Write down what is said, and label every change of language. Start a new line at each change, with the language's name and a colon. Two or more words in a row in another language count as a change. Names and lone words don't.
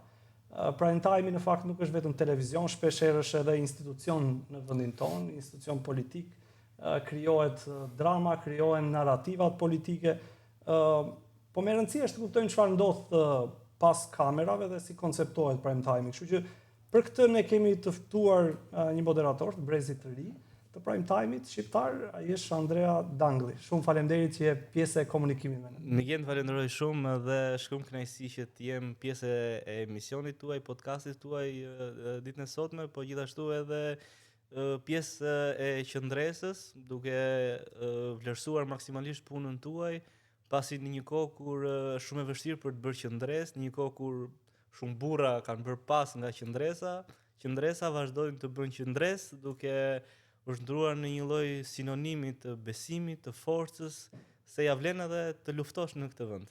English: Prime time
Albanian: në fakt nuk është vetëm televizion, shpeshherë është edhe institucion në vendin tonë, institucion politik, krijohet drama, krijohen narrativat politike, po me rëndësi është të kuptojmë çfarë ndodh pas kamerave dhe si konceptohet
English: prime time.
Albanian: Kështu që për këtë ne kemi të ftuar një moderator të brezit të ri të
English: prime time-
Albanian: it shqiptar, ai është Andrea Dangli. Shumë faleminderit që je pjesë e komunikimit me ne. Në gjend falenderoj shumë dhe shumë kënaqësi që të jem pjesë e emisionit tuaj, podcastit tuaj ditën e sotme, po gjithashtu edhe pjesë e Qendresës, duke vlerësuar maksimalisht punën tuaj, pasi në një kohë kur shumë e vështirë për të bërë qendresë, në një kohë kur shumë burra kanë bërë pas nga qendresa vazhdojnë të bëjnë qendresë, duke është ndruar në një lloj sinonimi të besimit, të forcës, se ja vlen edhe të luftosh në këtë vend.